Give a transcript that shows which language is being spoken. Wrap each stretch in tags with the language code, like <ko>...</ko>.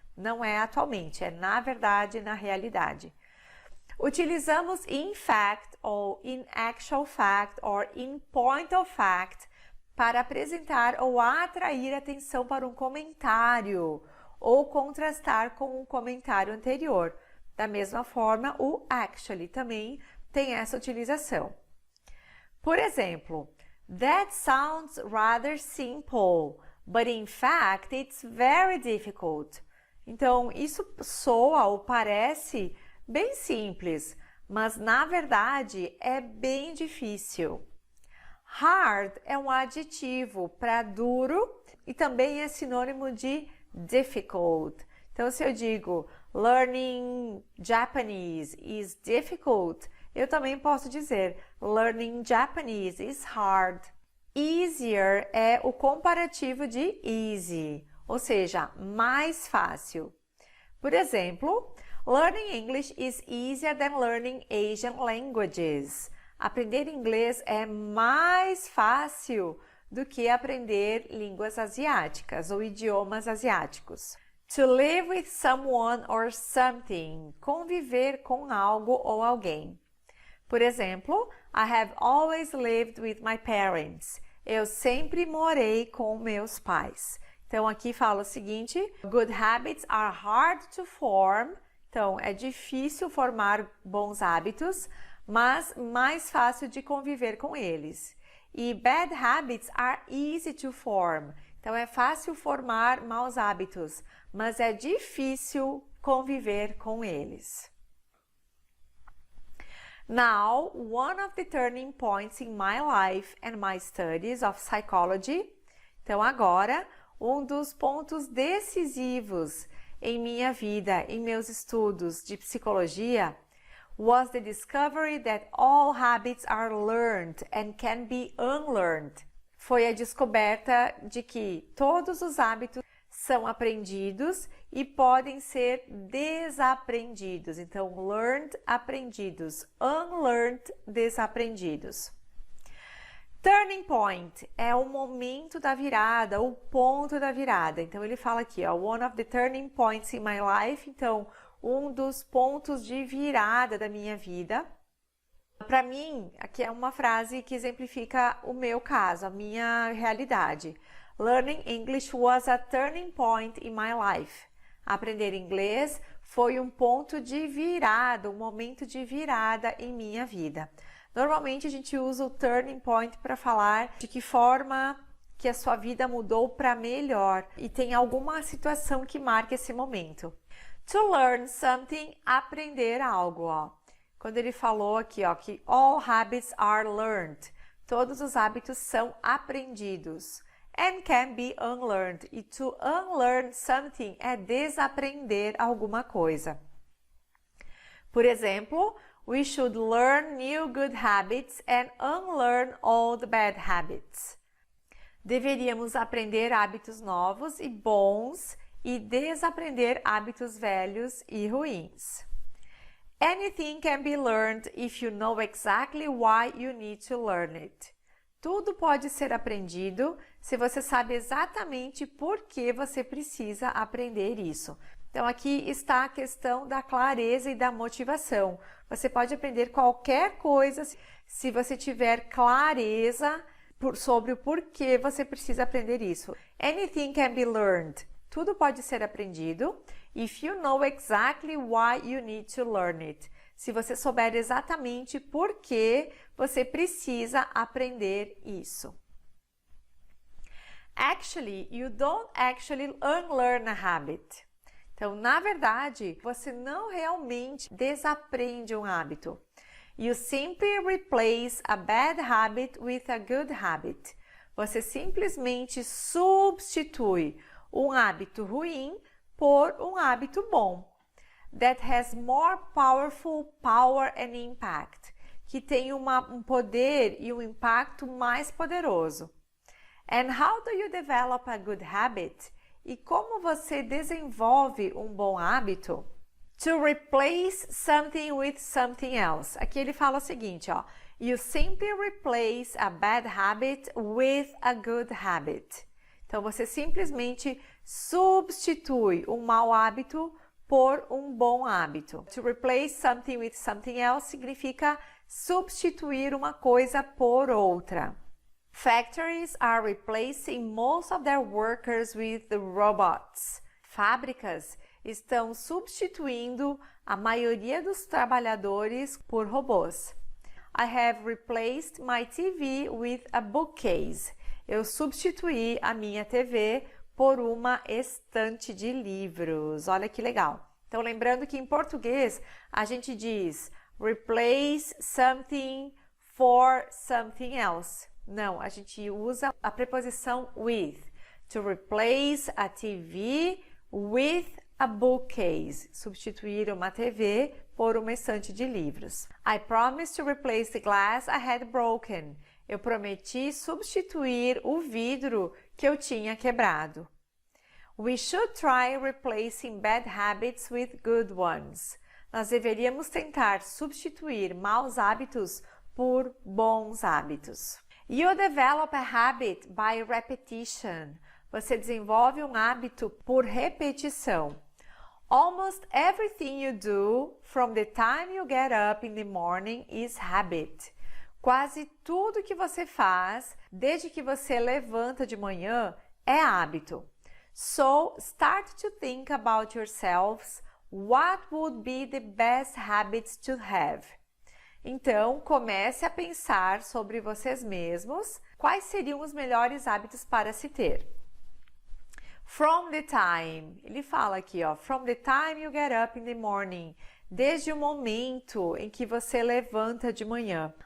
<pt>Não é atualmente, é na verdade, na realidade. Utilizamos in fact, ou</pt> <en>in actual fact, or in point of fact,</en> <pt>para apresentar ou atrair atenção para um comentário, ou contrastar com um comentário anterior. Da mesma forma, o actually também tem essa utilização. Por exemplo,</pt> <en>that sounds rather simple, but in fact it's very difficult.</en> <pt>Então, isso soa ou parece bem simples, mas na verdade é bem difícil. Hard é um adjetivo para duro e também é sinônimo de difficult. Então, se eu digo</pt> <en>learning Japanese is difficult,</en> <pt>eu também posso dizer</pt> <en>learning Japanese is hard.</en> <pt>Easier é o comparativo de easy, ou seja, mais fácil. Por exemplo,</pt> <en>learning English is easier than learning Asian languages.</en> <pt>Aprender inglês é mais fácil do que aprender línguas asiáticas ou idiomas asiáticos.</pt> <en>To live with someone or something.</en> <pt>Conviver com algo ou alguém. Por exemplo,</pt> <en>I have always lived with my parents.</en> <pt>Eu sempre morei com meus pais. Então, aqui fala o seguinte:</pt> <en>good habits are hard to form.</en> <pt>Então, é difícil formar bons hábitos, mas mais fácil de conviver com eles. E</pt> <en>bad habits are easy to form.</en> <pt>Então, é fácil formar maus hábitos, mas é difícil conviver com eles.</pt> <en>Now, one of the turning points in my life and my studies of psychology.</en> <pt>Então, agora, um dos pontos decisivos em minha vida, em meus estudos de psicologia,</pt> <en>was the discovery that all habits are learned and can be unlearned.</en> <pt>Foi a descoberta de que todos os hábitos são aprendidos e podem ser desaprendidos. Então, learned, aprendidos. Unlearned, desaprendidos. Turning point é o momento da virada, o ponto da virada. Então, ele fala aqui, ó,</pt> <en>one of the turning points in my life.</en> <pt>Então, um dos pontos de virada da minha vida. Para mim, aqui é uma frase que exemplifica o meu caso, a minha realidade.</pt> <en>Learning English was a turning point in my life.</en> <pt>Aprender inglês foi um ponto de virada, um momento de virada em minha vida. Normalmente a gente usa o turning point para falar de que forma que a sua vida mudou para melhor e tem alguma situação que marque esse momento.</pt> <en>To learn something,</en> <pt>aprender algo, ó. Quando ele falou aqui, ó, que</pt> <en>all habits are learned,</en> <pt>todos os hábitos são aprendidos.</pt> <en>And can be unlearned.</en> <pt>E</pt> <en>to unlearn something</en> <pt>é desaprender alguma coisa. Por exemplo,</pt> <en>we should learn new good habits and unlearn all the bad habits.</en> <pt>Deveríamos aprender hábitos novos e bons e desaprender hábitos velhos e ruins.</pt> <en>Anything can be learned if you know exactly why you need to learn it.</en> <pt>Tudo pode ser aprendido se você sabe exatamente por que você precisa aprender isso. Então, aqui está a questão da clareza e da motivação. Você pode aprender qualquer coisa se você tiver clareza sobre o porquê você precisa aprender isso.</pt> <en>Anything can be learned.</en> <pt>tudo pode ser aprendido</pt> <en>if you know exactly why you need to learn it.</en> <pt>Se você souber exatamente por que você precisa aprender isso.</pt> <en>Actually, you don't actually unlearn a habit.</en> <pt>Então, na verdade, você não realmente desaprende um hábito.</pt> <en>You simply replace a bad habit with a good habit.</en> <pt>Você simplesmente substitui um hábito ruim por um hábito bom.</pt> <en>That has more powerful power and impact.</en> <pt>Que tem um poder e um impacto mais poderoso.</pt> <en>And how do you develop a good habit?</en> <pt>E como você desenvolve um bom hábito?</pt> <en>To replace something with something else.</en> <pt>Aqui ele fala o seguinte, ó.</pt> <en>You simply replace a bad habit with a good habit.</en> <pt>Então, você simplesmente substitui um mau hábito por um bom hábito.</pt> <en>To replace something with something else</en> <pt>significa substituir uma coisa por outra.</pt> <en>Factories are replacing most of their workers with the robots.</en> <pt>Fábricas estão substituindo a maioria dos trabalhadores por robôs.</pt> <en>I have replaced my TV with a bookcase.</en> <pt>Eu substituí a minha TV por uma estante de livros. Olha que legal. Então, lembrando que em português a gente diz</pt> <en>replace something for something else.</en> <pt>Não, a gente usa a preposição with.</pt> <en>To replace a TV with a bookcase.</en> <pt>Substituir uma TV por uma estante de livros.</pt> <en>I promised to replace the glass I had broken.</en> <pt>Eu prometi substituir o vidro que eu tinha quebrado.</pt> <en>We should try replacing bad habits with good ones.</en> <pt>Nós deveríamos tentar substituir maus hábitos por bons hábitos.</pt> <en>You develop a habit by repetition.</en> <pt>Você desenvolve um hábito por repetição.</pt> <en>Almost everything you do from the time you get up in the morning is habit.</en> <pt>Quase tudo que você faz desde que você levanta de manhã é hábito.</pt> <en>So, start to think about yourselves. What would be the best habits to have?</en> <pt>Então, comece a pensar sobre vocês mesmos. Quais seriam os melhores hábitos para se ter?</pt> <en>From the time,</en> <pt>ele fala aqui, ó,</pt> <en>from the time you get up in the morning,</en> <pt>desde o momento em que você levanta de manhã.</pt>